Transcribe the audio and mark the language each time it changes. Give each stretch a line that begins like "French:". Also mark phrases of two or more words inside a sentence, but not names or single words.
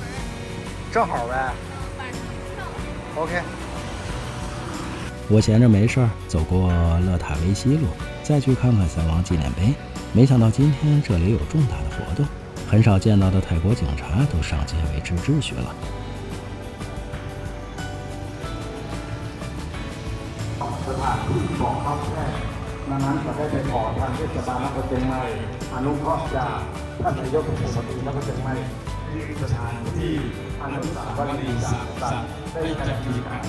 Chinese: 正好呗。OK。我闲着没事儿，走过勒塔维西路，再去看看3王纪念碑。没想到今天这里有重大的活动，很少见到的泰国警察都上街维持秩序了。
Thai: สถานที่บอกเขาแค่นั้นจะได้ไปขอทางเทศบาลนครเชียงใหม่อนุเคราะห์จากท่านนายกเทศมนตรีนครเชียงใหม่สถานที่อนุสาวรีย์3 สัตว์ได้จัดกิจกรรม